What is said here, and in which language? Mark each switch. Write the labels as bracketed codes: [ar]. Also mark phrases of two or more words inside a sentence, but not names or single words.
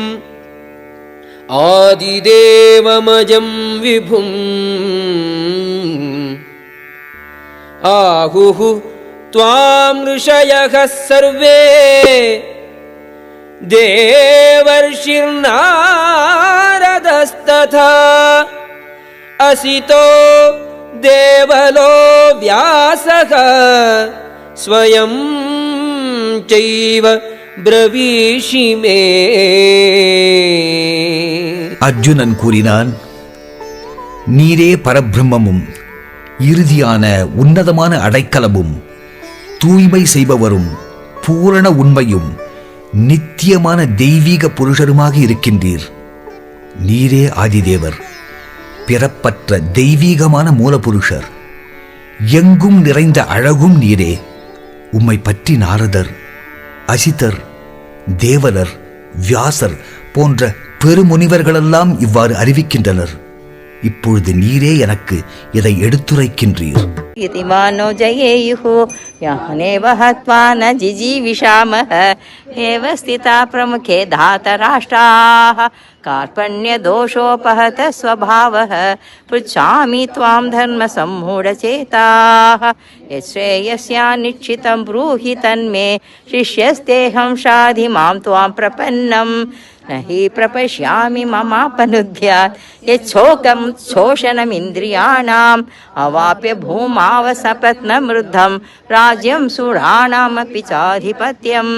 [sa] आदिदेवमजं विभुम् आहुः त्वां ऋषयः सर्वे देवर्षिर्नारदस्तथा असितो देवलो व्यासः स्वयं चैव ब्रवीषि मे. [ta] அர்ஜுனன் கூறினான், நீரே பரபிரம்மமும் இறுதியான உன்னதமான அடைக்கலமும் தூய்மை செய்பவரும் பூரண உண்மையும் நித்தியமான தெய்வீக புருஷருமாக இருக்கின்றீர். நீரே ஆதிதேவர், பிறப்பற்ற தெய்வீகமான மூலபுருஷர், எங்கும் நிறைந்த அழகும் நீரே. உம்மை பற்றி நாரதர், அசிதர், தேவலர், வியாசர் போன்ற பெருமுனிவர்களெல்லாம் இவ்வாறு அறிவிக்கின்றனர். இப்பொழுது நீரே எனக்கு இதை எடுத்துரைக்கின்றீர். [sa] इतिमानो जयेयुः यानेव हत्वा न जिजीविषामः एव स्थिता प्रमुखे धातराष्ट्राः कार्पण्यदोषोपहत स्वभावः पृच्छामि त्वां धर्मसम्मूढचेताः यच्छ्रेयस्यानिश्चितं ब्रूहि तन्मे शिष्यस्तेऽहं शाधि मां त्वां प्रपन्नम् न हि प्रपश्यामि ममापनुद्यात् यच्छोकं शोषणमिन्द्रियाणाम् अवाप्य भूमावसपत्नमृद्धं राज्यं सुराणामपि चाधिपत्यम्.